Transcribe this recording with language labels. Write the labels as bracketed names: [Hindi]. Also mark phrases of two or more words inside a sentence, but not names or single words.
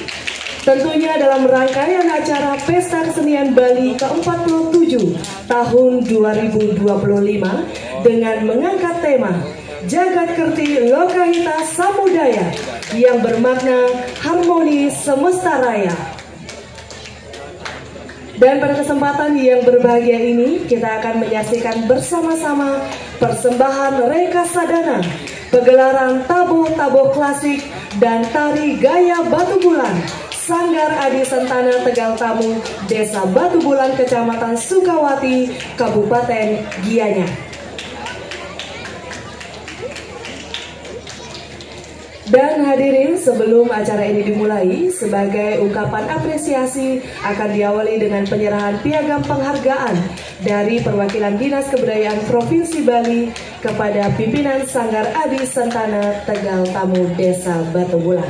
[Indonesian] Tentunya dalam rangkaian acara Pesta Kesenian Bali ke-47 tahun 2025 dengan mengangkat tema Jagat Kerti Lokahita Samudaya yang bermakna harmoni semesta raya. Dan pada kesempatan yang berbahagia ini kita akan menyaksikan bersama-sama persembahan Reka Sadana, pegelaran tabuh-tabuh klasik dan tari gaya Batu Bulan Sanggar Adi Sentana Tegal Tamu, Desa Batu Bulan, Kecamatan Sukawati, Kabupaten Gianyar. Dan hadirin, sebelum acara ini dimulai, sebagai ungkapan apresiasi akan diawali dengan penyerahan piagam penghargaan dari perwakilan Dinas Kebudayaan Provinsi Bali kepada pimpinan Sanggar Adi Sentana Tegal Tamu, Desa Batu Bulan.